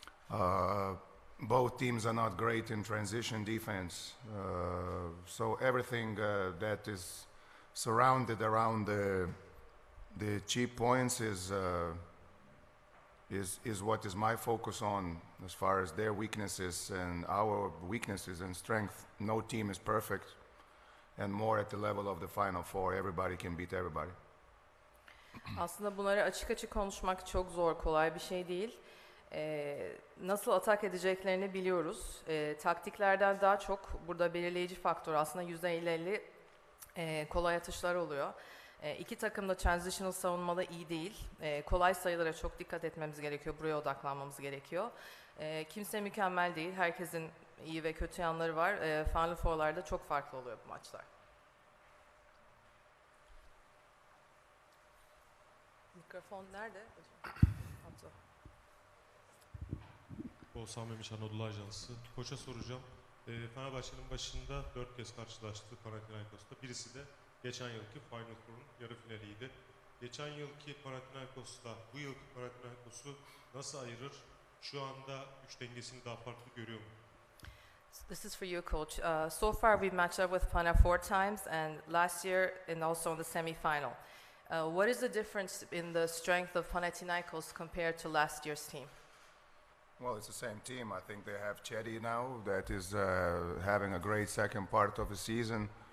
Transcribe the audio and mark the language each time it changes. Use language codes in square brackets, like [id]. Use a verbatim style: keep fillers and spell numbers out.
[en] Uh, both teams are not great in transition defense, uh, so everything uh, that is surrounded around the the cheap points is uh, is is what is my focus on as far as their weaknesses and our weaknesses and strength. No team is perfect, and more at the level of the Final Four, everybody can beat everybody. [tr] Aslında bunları açık açık konuşmak çok zor, kolay bir şey değil. Ee, nasıl atak edeceklerini biliyoruz. Ee, taktiklerden daha çok burada belirleyici faktör aslında yüzde elli elli e, kolay atışlar oluyor. E, iki takım da transitional savunmada iyi değil. E, kolay sayılara çok dikkat etmemiz gerekiyor. Buraya odaklanmamız gerekiyor. E, kimse mükemmel değil. Herkesin iyi ve kötü yanları var. E, Final Four'larda çok farklı oluyor bu maçlar. Mikrofon nerede? Oğuzhan Memiş, Anadolu Ajansı. Koça soracağım. E, Fenerbahçe'nin başında dört kez karşılaştı Panathinaikos'ta. Birisi de geçen yılki Final Four'un yarı finaliydi. Geçen yılki Panathinaikos'ta bu yılki Panathinaikos'u nasıl ayırır? Şu anda üç dengesini daha farklı görüyor mu? [en] This is for you, Coach. Uh, so far, we've matched up with Pana four times, and last year, and also in the semifinal. Uh, what is the difference in the strength of Panathinaikos compared to last year's team? Well, it's the same team. I think they have Chedi now that is uh, having a great second part of the season.